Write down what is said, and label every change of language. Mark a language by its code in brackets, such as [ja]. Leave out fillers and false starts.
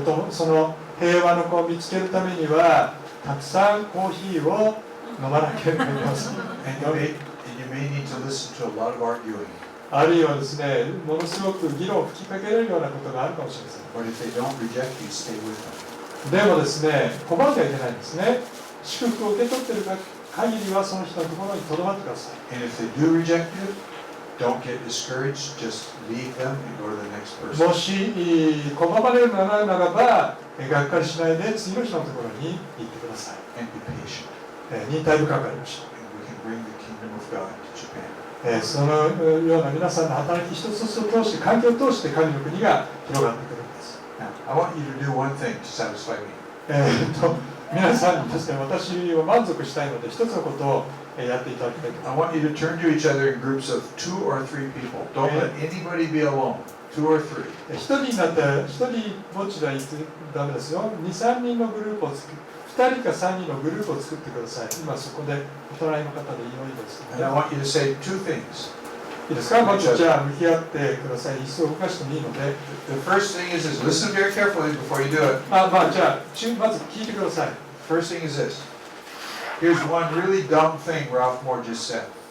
[ja] その平和の子を見つけるためにはたくさんコーヒーを飲まなければいけません。 [en] And you may need to listen to a lot of arguing. [ja] あるいはですね、ものすごく議論を吹きかけられるようなことがあるかもしれません。 [en] But if they don't reject you, stay with them. [ja] でもですね、拒んではいけないんですね。祝福を受け取っている限りはその人のところにとどまってください。 [en] And if they do reject you, don't get discouraged. Just leave them and go to the next person. [ja] もし拒まれるならば、がっかりしないで次の人のところに行ってください。 [en] And be patient. [ja] 忍耐深くありましょう。 [en] And we can bring the kingdom of God to Japan. [ja] そのような皆さんの働き一つ一つを通して、環境を通して神の国が広がってくるんです。 [en] Now, I want you to do one thing to satisfy me. [ja] 皆さんにですね、私は満足したいので、一つのことをやっていただきたいと思います。 [en] I want you to turn to each other in groups of 2 or 3 people. Don't let anybody be alone. 2 or 3. [ja] 一人になって、一人ぼっちではダメですよ。 2、3人のグループを作る。2人か3人のグループを作ってください。今そこでお隣の方でいいです、ね。 [en] And I want you to say 2 things. [ja] いいですか？まずじゃあ向き合ってください。椅子を動かしてもいいので。 [en] The first thing is listen very carefully before you do it. [ja] じゃあまず聞いてください。 [en] First thing is this. Here's one really dumb thing Ralph Moore just said.